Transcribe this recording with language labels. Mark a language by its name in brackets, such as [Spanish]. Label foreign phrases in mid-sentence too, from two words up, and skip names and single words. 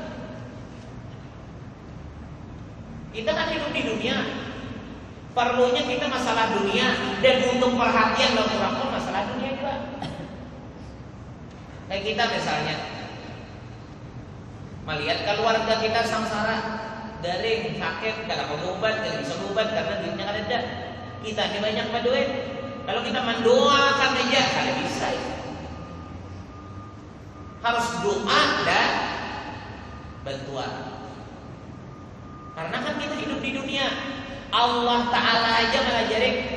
[Indonesian] Kita kan hidup di dunia, perlunya kita masalah dunia, dan untuk perhatian dan orang pun masalah dunia juga. Kayak kita misalnya melihat keluarga kita sengsara, garing, sakit, kada berobat, kada bisa berobat karena duitnya kada ada. Kita ini banyak duit. Kalau kita mendoakan aja kada bisa. Harus doa dan bantuan. Karena kan kita hidup di dunia, Allah Ta'ala aja melajari.